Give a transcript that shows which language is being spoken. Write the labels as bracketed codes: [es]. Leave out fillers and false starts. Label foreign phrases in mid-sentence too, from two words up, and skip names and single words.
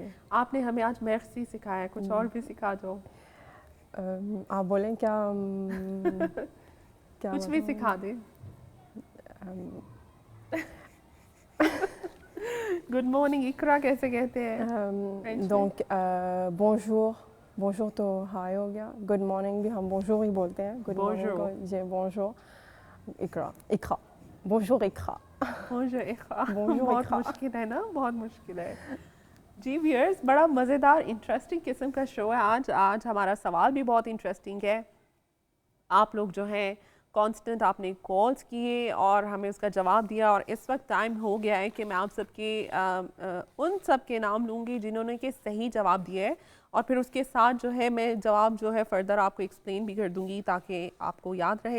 [hi] आपने हमें आज मैक्सी सिखाया है, कुछ और भी सिखा दो। आप बोलें क्या? क्या कुछ भी सिखा दे। [en] good morning [hi] इकरा कैसे कहते हैं? donc bonjour तो हाय हो गया, [en] good morning [hi] भी हम bonjour ही बोलते हैं। [en] good morning [hi] को जी [fr] bonjour इकरा bonjour इकरा। Bonjour इक़रा। Bonjour [hi] बहुत इक़रा। मुश्किल है ना, बहुत मुश्किल है। जी व्यूअर्स, बड़ा मज़ेदार इंटरेस्टिंग किस्म का शो है आज हमारा सवाल भी बहुत इंटरेस्टिंग है। आप लोग जो हैं कांस्टेंट आपने कॉल्स किए और हमें उसका जवाब दिया, और इस वक्त टाइम हो गया है कि मैं आप सबके उन सब के नाम लूँगी जिन्होंने कि सही जवाब दिए है, और फिर उसके साथ जो है मैं जवाब जो है फर्दर आपको एक्सप्लेन भी कर दूँगी ताकि आपको याद रहे।